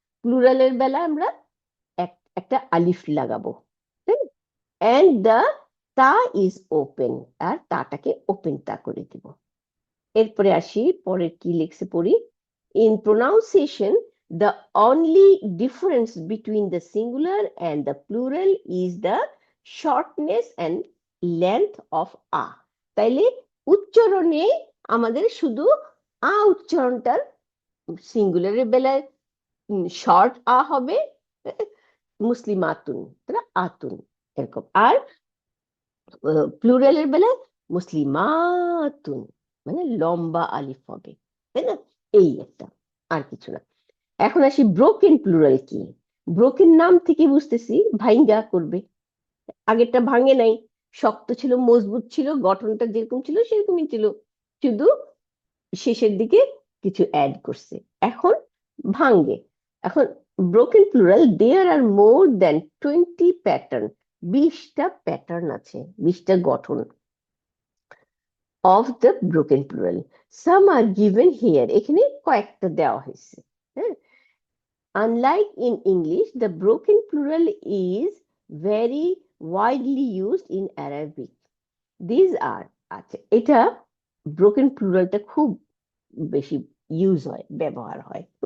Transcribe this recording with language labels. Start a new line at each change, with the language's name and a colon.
Bangla: প্লুরালের বেলা আমরা একটা আলিফ লাগাবো, তাই না?
English: and the তা is open,
Bangla: আর তাটাকে ওপেন তা করে দিব। এরপরে আসি, পরের কি লিখছে পড়ি।
English: In pronunciation the only difference between the singular and the plural is the shortness and length of a.
Bangla: তাইলে উচ্চারণে আমাদের শুধু উচ্চারণটার সিঙ্গুলারের বেলায় শর্ট হবে, মুসলিমাতুন, তারা আতুন, এরকম। আর প্লুরালের বেলায় মুসলিমাতুন, মানে লম্বা আলিফ হবে, তাই না? এই একটা, আর কিছু না। এখন আসি ব্রোকেন প্লুরাল কি। ব্রোকেন নাম থেকে বুঝতেছি ভাঙ্গা করবে, আগেরটা ভাঙে নাই, শক্ত ছিল, মজবুত ছিল, গঠনটা যেরকম ছিল সেরকমই ছিল, শুধু শেষের দিকে কিছু অ্যাড করছে, এখন ভাঙ্গে। এখন ব্রোকেন প্লুরাল,
English: there are more than 20 pattern,
Bangla: 20টা প্যাটার্ন আছে, 20টা গঠন of the broken plural.
English: some are given here,
Bangla: এখানে কয়েকটা দেওয়া হয়েছে, হ্যাঁ।
English: Unlike in English, the broken plural is very widely used in Arabic. These are,
Bangla: আচ্ছা, এটা ব্রোকেন প্লুরালটা খুব বেশি ইউজ হয়, ব্যবহার হয়।